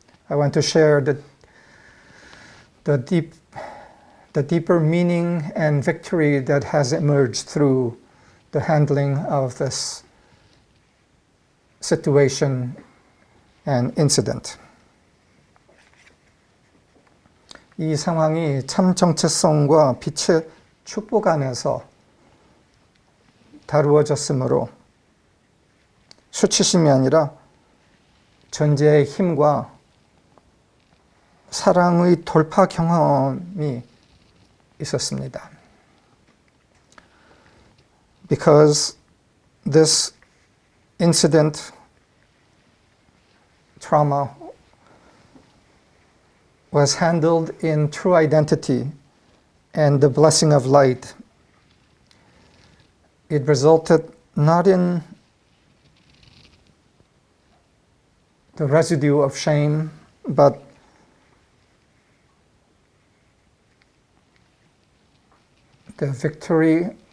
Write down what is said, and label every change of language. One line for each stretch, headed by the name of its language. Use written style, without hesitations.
English: I want to share the deeper meaning and victory that has emerged through the handling of this situation and incident.
Korean: 이 상황이 참 정체성과 빛의 축복 안에서 다루어졌으므로 수치심이 아니라 존재의 힘과 사랑의 돌파 경험이 있었습니다.
English: Because this incident, trauma, was handled in true identity and the blessing of light, it resulted not in the residue of shame, but the victory